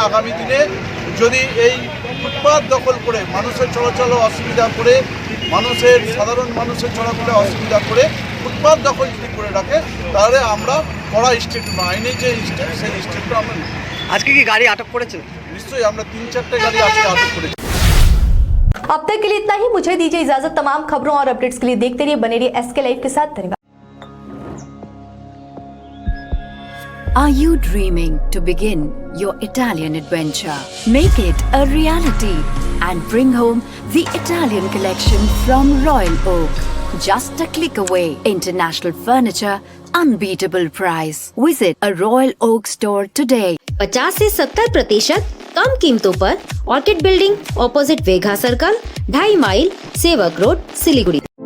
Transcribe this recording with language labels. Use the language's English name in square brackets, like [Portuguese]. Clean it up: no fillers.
[Bangla] আগামী দিনে যদি এই ফুটপাথ দখল করে মানুষের চলাচলে অসুবিধা করে, সাধারণ মানুষের চলাচলে অসুবিধা করে ফুটপাথ দখল যদি করে রাখে, তাহলে আমরা কড়া স্টেপ, আইনি যে স্টেপ, সেই স্টেপটা আমরা নিই। আজকে কি গাড়ি আটক করেছে? নিশ্চয়ই আমরা 3-4টে গাড়ি আজকে আটক করেছি। [Hindi] अब तक के लिए इतना ही। मुझे दीजिए इजाजत। तमाम खबरों और अपडेट्स के लिए देखते रहिए, बने रहिए SK लाइव के साथ। धन्यवाद। [English] Are you dreaming to begin your Italian adventure? Make it a reality and bring home the Italian collection from Royal Oak. just a click away. International Furniture, unbeatable price. Visit a Royal Oak store today. [Hindi] 50 से 70% कम कीमतों पर orchid building opposite वेघा circle, 2.5 mile, सेवक road, Siliguri.